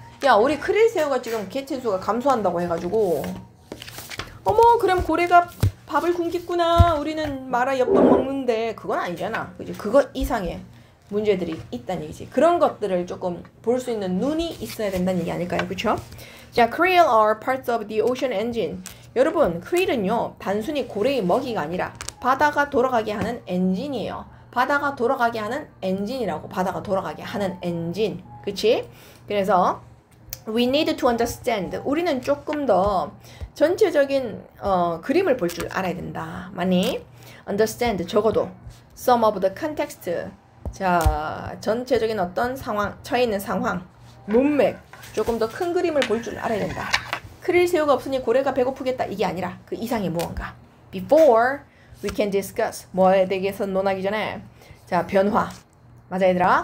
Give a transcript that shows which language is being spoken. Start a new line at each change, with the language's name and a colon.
Korean: 야, 우리 크릴 새우가 지금 개체수가 감소한다고 해가지고 어머, 그럼 고래가 밥을 굶겠구나. 우리는 마라 엽떡 먹는데 그건 아니잖아. 그지? 그거 이상의 문제들이 있다는 얘기지. 그런 것들을 조금 볼 수 있는 눈이 있어야 된다는 얘기 아닐까요? 그쵸?
English: 자, krill are parts of the ocean engine.
Korean: 여러분, krill은요, 단순히 고래의 먹이가 아니라 바다가 돌아가게 하는 엔진이에요. 바다가 돌아가게 하는 엔진이라고. 바다가 돌아가게 하는 엔진. 그치? 그래서
English: we need to understand.
Korean: 우리는 조금 더 전체적인 그림을 볼 줄 알아야 된다. 많이
English: understand
Korean: 적어도
English: some of the context.
Korean: 자, 전체적인 어떤 상황, 처해 있는 상황, 문맥, 조금 더 큰 그림을 볼 줄 알아야 된다. 크릴 새우가 없으니 고래가 배고프겠다. 이게 아니라 그 이상의 무언가.
English: Before we can discuss.
Korean: 뭐에 대해서 논하기 전에 자, 변화. 맞아 얘들아.